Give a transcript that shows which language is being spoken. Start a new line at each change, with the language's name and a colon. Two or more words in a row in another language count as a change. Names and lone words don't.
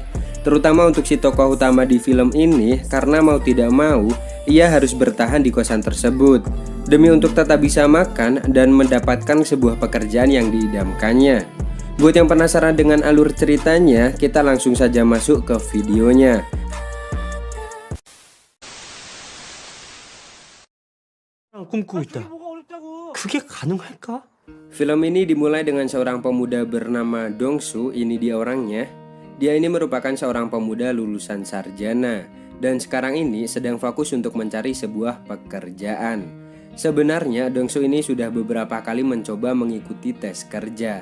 Indonesian: Terutama untuk si tokoh utama di film ini, karena mau tidak mau, ia harus bertahan di kosan tersebut demi untuk tetap bisa makan dan mendapatkan sebuah pekerjaan yang diidamkannya. Buat yang penasaran dengan alur ceritanya, kita langsung saja masuk ke videonya.
Korean: 꿈꾸고 있다. 그게 가능할까?
Indonesian: Film ini dimulai dengan seorang pemuda bernama Dongsu, ini dia orangnya. Dia ini merupakan seorang pemuda lulusan sarjana dan sekarang ini sedang fokus untuk mencari sebuah pekerjaan. Sebenarnya Dongsu ini sudah beberapa kali mencoba mengikuti tes kerja.